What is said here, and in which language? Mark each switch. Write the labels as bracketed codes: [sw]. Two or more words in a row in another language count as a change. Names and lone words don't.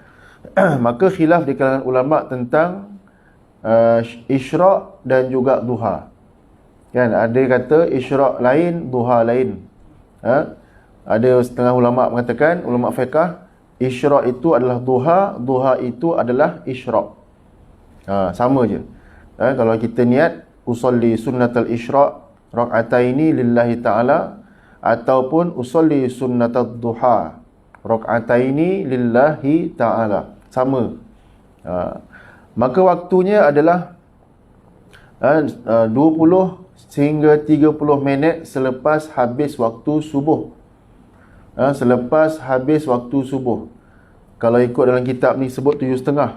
[ms] Maka khilaf di kalangan ulama tentang Isyraq dan juga duha. Kan ada kata Isyraq lain, duha lain. Ada setengah ulama mengatakan, ulama fiqh, Isyraq itu adalah duha, duha itu adalah Isyraq. Sama je. Kalau kita niat [ar] أصلي سنة الإشراق ركعتين لله تعالى [ms] ataupun [ar] أصلي سنة الضحى ركعتين لله تعالى, [ms] sama. Maka waktunya adalah 20 sehingga 30 minit selepas habis waktu subuh. Selepas habis waktu subuh. Kalau ikut dalam kitab ni sebut 7.30.